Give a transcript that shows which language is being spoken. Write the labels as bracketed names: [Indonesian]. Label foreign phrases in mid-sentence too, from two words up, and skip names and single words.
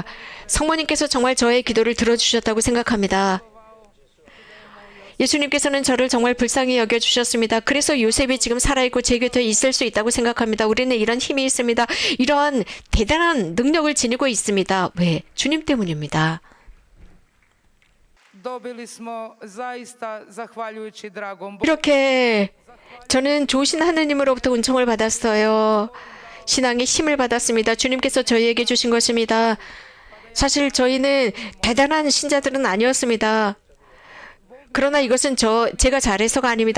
[Korean] 성모님께서 정말 저의 기도를 들어주셨다고 생각합니다. 예수님께서는 저를 정말 불쌍히 여겨주셨습니다. 그래서 요셉이 지금 살아있고 제 곁에 있을 수 있다고 생각합니다. 우리는 이런 힘이 있습니다. 이러한 대단한 능력을 지니고 있습니다. 왜? 주님 때문입니다. [Croatian] Dobili smo zaista zahvaljujući dragom Bogu. [Korean] 이렇게 저는 좋으신 하느님으로부터 은총을 받았어요. 신앙의 힘을 받았습니다. 주님께서 저희에게 주신 것입니다. 사실 저희는 대단한 신자들은 아니었습니다. 그러나 이것은 제가 잘해서가 아닙니다.